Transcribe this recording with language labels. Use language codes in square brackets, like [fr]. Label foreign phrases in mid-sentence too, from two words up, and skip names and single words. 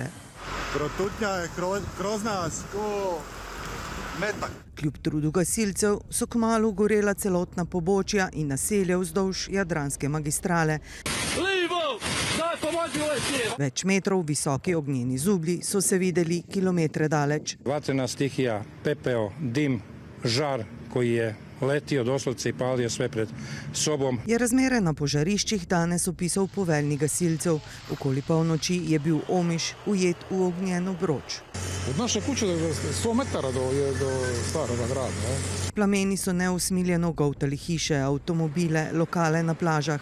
[hr] Protutnja je grozna, ko metak. [sl] Kljub trudu gasilcev so kmalu gorela celotna pobočja in naselja vzdolž Jadranske magistrale. Več metrov visoki ognjeni zublji so se videli kilometre daleč. [hr] Vatrena stihija, pepeo, dim, žar koji je letio doslovce i palio sve pred sobom. [sl] Je razmere na požariščih danes opisal poveljnik gasilcev. Okoli polnoči je bil Omiš ujet v ognjeno broč. [hr] Od naše kuće 100 metara do starega grada. [sl] Plameni so neusmiljeno goltali hiše, avtomobile, lokale na plažah.